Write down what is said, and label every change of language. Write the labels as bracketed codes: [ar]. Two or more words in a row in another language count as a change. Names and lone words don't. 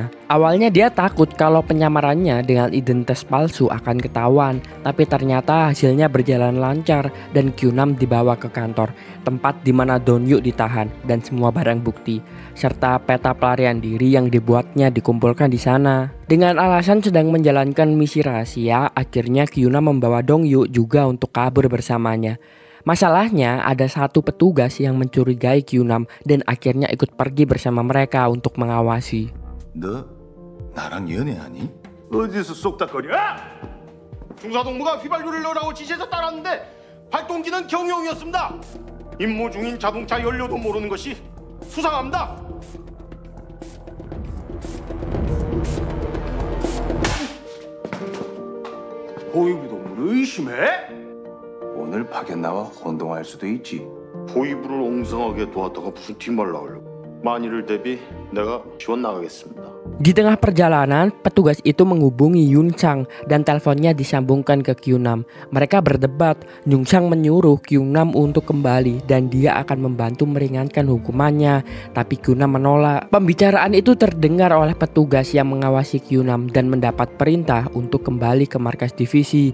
[id] Awalnya dia takut kalau penyamarannya dengan identitas palsu akan ketahuan, tapi ternyata hasilnya berjalan lancar dan Kyung-nam dibawa ke kantor, tempat di mana Dong-yu ditahan dan semua barang bukti, serta peta pelarian diri yang dibuatnya dikumpulkan di sana. Dengan alasan sedang menjalankan misi rahasia, akhirnya Kyung-nam membawa Dong-yu juga untuk kabur bersamanya. Masalahnya ada satu petugas yang mencurigai Kyung-nam dan akhirnya ikut pergi bersama mereka untuk mengawasi. [ko] 너 나랑 연애하니? 어디서 쏙닥거려? 중사동무가 휘발유를 넣으라고 지시해서 따랐는데 발동기는 경유용이었습니다. 임무 중인 자동차 연료도 모르는 것이 수상합니다. 보위부 동무를 의심해? 오늘 밖에 나와 혼동할 수도 있지. 보위부를 옹성하게 도왔다가 무슨 뒷말 나오려고. 만일을 대비 내가 지원 나가겠습니다. [id] Di tengah perjalanan, petugas itu menghubungi Yun Chang dan teleponnya disambungkan ke Kyunam. Mereka berdebat. Yun Chang menyuruh Kyunam untuk kembali dan dia akan membantu meringankan hukumannya. Tapi Kyunam menolak. Pembicaraan itu terdengar oleh petugas yang mengawasi Kyunam dan mendapat perintah untuk kembali ke markas divisi.